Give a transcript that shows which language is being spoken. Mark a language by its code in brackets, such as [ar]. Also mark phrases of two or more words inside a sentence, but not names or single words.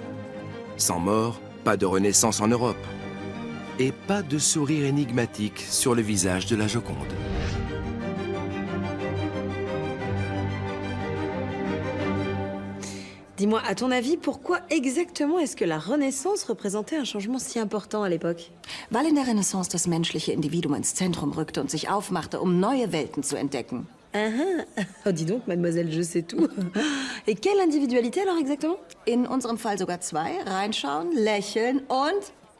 [fr] Sans mort, pas de renaissance en Europe. Et pas de sourire énigmatique sur le visage de la Joconde. Dis-moi, à ton avis, pourquoi exactement est-ce que la Renaissance représentait un changement si important à l'époque? [de] Weil in der Renaissance das menschliche Individuum ins Zentrum rückte und sich aufmachte, um neue Welten zu entdecken. [fr] Oh, dis donc, mademoiselle, je sais tout. Et quelle individualité alors exactement? [de] In unserem Fall sogar 2. Reinschauen, lächeln und